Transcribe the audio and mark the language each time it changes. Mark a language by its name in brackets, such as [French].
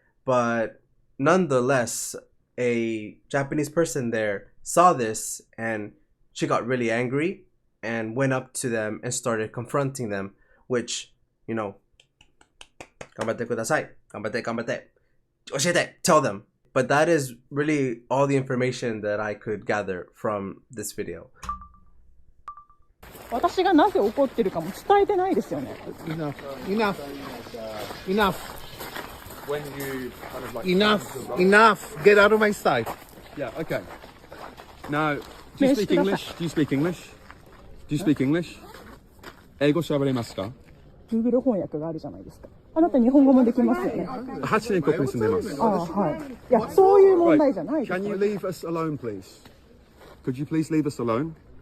[English] But nonetheless, a Japanese person there saw this and she got really angry and went up to them and started confronting them, which, you know, [Japanese] 頑張ってください。頑張って、頑張って。教えて。 [English] Tell them. But that is really all the information that I could gather from this video. [Japanese] 私がなぜ怒ってるかも伝えてないですよね。 [English] Enough. When you kind of like Enough. Get out of my sight. Yeah, okay. Now, do you speak English? Do you speak English? Do you speak English? [Japanese] 英語喋れますか？ Google 翻訳があるじゃないですか。あなた日本語もできますよね。 8年ここに住んでます。ああ、はい。いや、そういう問題じゃないです。 [English] Can you leave us alone, please? Could you please leave us alone?